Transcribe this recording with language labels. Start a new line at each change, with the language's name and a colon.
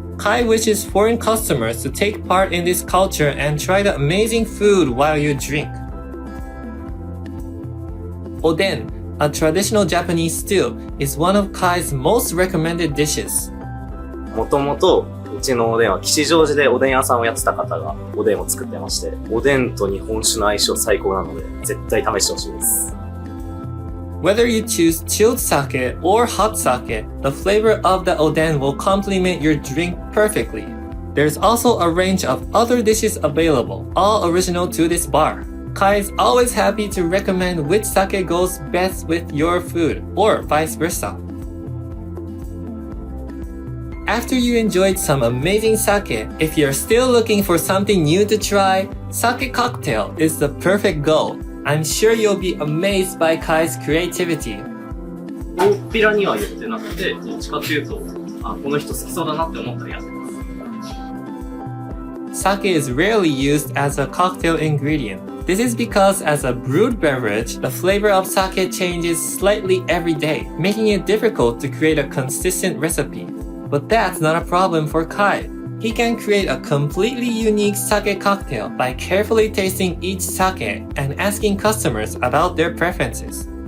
English: Kai wishes foreign customers to take part in this culture and try the amazing food while you drink. Oden, a traditional Japanese stew, is one of Kai's most recommended dishes.
Japanese: もともと、うちのおでんは吉祥寺でおでん屋さんをやってた方がおでんを作ってまして、おでんと日本酒の相性最高なので、絶対試してほしいです。
English: Whether you choose chilled sake or hot sake, the flavor of the oden will complement your drink perfectly. There's also a range of other dishes available, all original to this bar. Kai is always happy to recommend which sake goes best with your food, or vice versa. After you enjoyed some amazing sake, if you're still looking for something new to try, sake cocktail is the perfect goal. I'm sure you'll be amazed by Kai's creativity.
Japanese: 大っぴらには言ってなくて、どっちかっていうと、この人好きそうだなって思ったらやってます。
English: Sake is rarely used as a cocktail ingredient. This is because as a brewed beverage, the flavor of sake changes slightly every day, making it difficult to create a consistent recipe. But that's not a problem for Kai. He can create a completely unique sake cocktail by carefully tasting each sake and asking customers about their preferences.